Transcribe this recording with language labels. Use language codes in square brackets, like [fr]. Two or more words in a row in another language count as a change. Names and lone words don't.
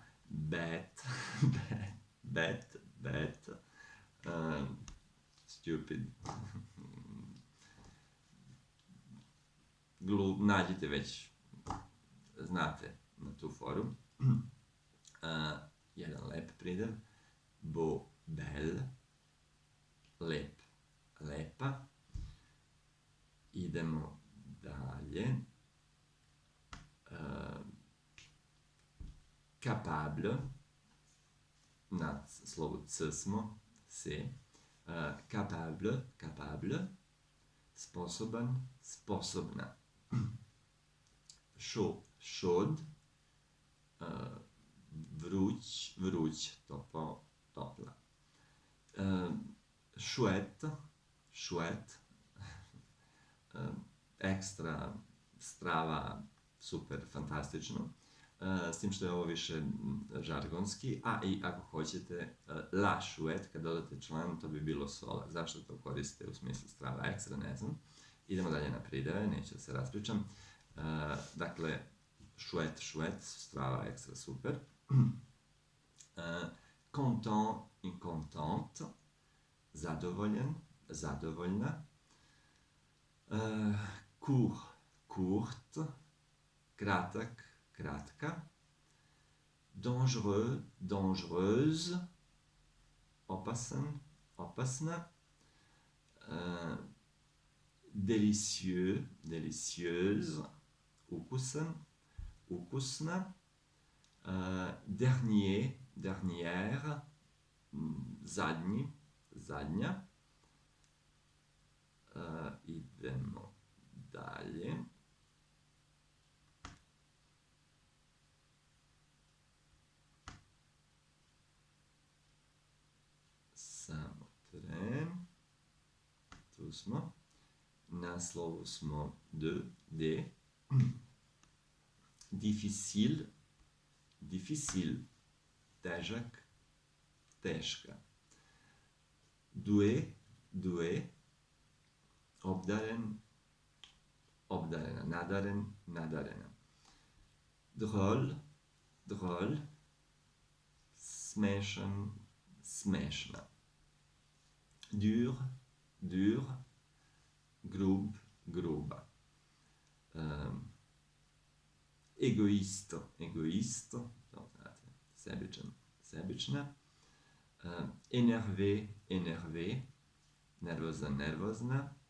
[fr] Bet, stupid. [sr] Nađite već, znate na tu foru. Jedan lep pridev. [fr] Beau, belle. [sr] Lep, lepa. Idemo dalje. [fr] Capable. [sr] Na slovu C smo. C. [fr] Capable, capable. [sr] Sposoban, sposobna. [fr] Chaud, chaude. [sr] Vruć, vruć, toplo, topla. [fr] Chouette, chouette. [sr] Ekstra, strava, super, fantastično. S tim što je ovo više žargonski, a i ako hoćete [fr] la chouette, [sr] kad dodate član, to bi bilo sola. Zašto to koristite u smislu strava ekstra, ne znam. Idemo dalje na prideve, neću da se raspričam. Dakle, [fr] chouette, chouette, [sr] strava ekstra, super. [fr] Content i contente. [sr] zadovoljen, zadovoljna. [fr] Court, courte, [sr] kratak, kratka. [fr] Dangereux, dangereuse, [sr] opasan, opasna. [fr] Délicieux, délicieuse, [sr] ukusan, ukusna. [fr] Dernier, dernière, [sr] zadnji, zadnja. Idemo dalje. Samo tren. Tu smo. Na slovu smo D. [fr] Difficile, difficile, [sr] težak, teška. [fr] Doué, doué, [sr] obdaren, obdarena, nadaren, nadarena. [fr] Drôle, drôle, [sr] smešan, smešna. [fr] Dur, dur, [sr] grub, gruba. [fr] Egoist, egoist, [sr] sebičan, sebična. [fr] Énervé, énervé, [sr] nervozan, nervozna.